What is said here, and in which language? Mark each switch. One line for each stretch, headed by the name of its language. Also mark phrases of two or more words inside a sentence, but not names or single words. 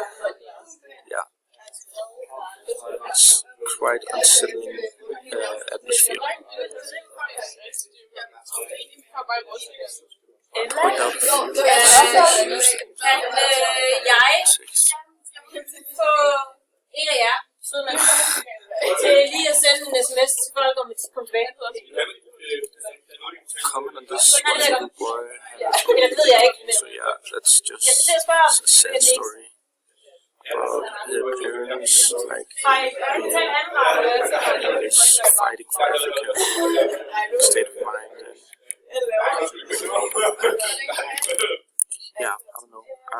English: Yeah, it's quite unsettling atmosphere. Point out a few things used in
Danish: få en af jer til lige at sende en sms til folk om et tidspunkt tilbage.
English: Comment on this one little boy.
Danish: Det ved jeg ikke, men
English: so yeah, that's just a sad story about the parents like is fighting for Africa, state of mind, and yeah, I don't know.